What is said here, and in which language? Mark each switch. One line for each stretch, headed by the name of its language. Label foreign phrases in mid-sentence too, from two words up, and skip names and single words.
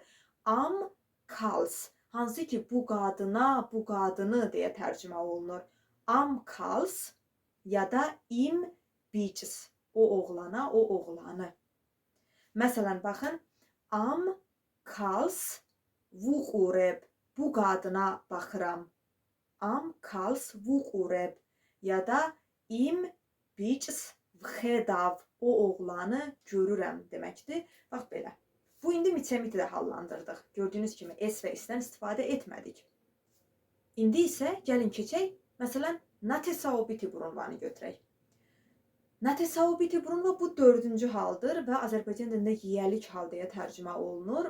Georgian: ამ ქალს,
Azerbaijani: hansı ki bu qadına, bu qadını deyə tərcümə olunur.
Georgian: ამ ქალს
Azerbaijani: ya da
Georgian: იმ ბიჭს,
Azerbaijani: o oğlana, o oğlanı. Məsələn, baxın,
Georgian: ამ ქალს ვუყურებ,
Azerbaijani: bu qadına baxıram.
Georgian: ამ ქალს ვუყურებ
Azerbaijani: ya da
Georgian: იმ ბიჭს ვხედავ,
Azerbaijani: o oğlanı görürəm deməkdir. Bax belə. Bu indi mitsemiti də hallandırdıq. Gördüyünüz kimi və isdən istifadə etmədik. İndi isə gəlin keçək, məsələn,
Georgian: ნათესაობითი ბრუნვანı
Azerbaijani: götürək.
Georgian: ნათესაობითი ბრუნვა
Azerbaijani: bu 4-cü haldır və Azərbaycan dilində yiyəlik hal deyə tərcümə olunur.